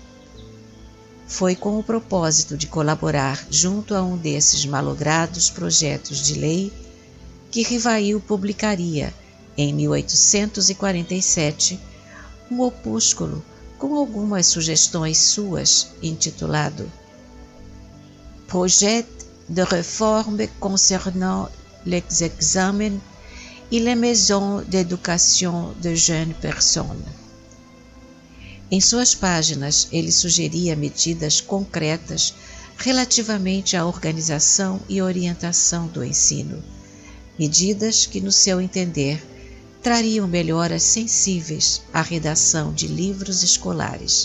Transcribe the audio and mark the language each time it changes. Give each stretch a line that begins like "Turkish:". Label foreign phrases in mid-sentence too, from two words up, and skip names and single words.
Portuguese: Foi com o propósito de colaborar junto a um desses malogrados projetos de lei que Rivail publicaria, em 1847, um opúsculo com algumas sugestões suas, intitulado Projet de réforme concernant les examens et les maisons d'éducation de jeunes personnes. Em suas páginas, ele sugeria medidas concretas relativamente à organização e orientação do ensino, medidas que, no seu entender, trariam melhoras sensíveis à redação de livros escolares.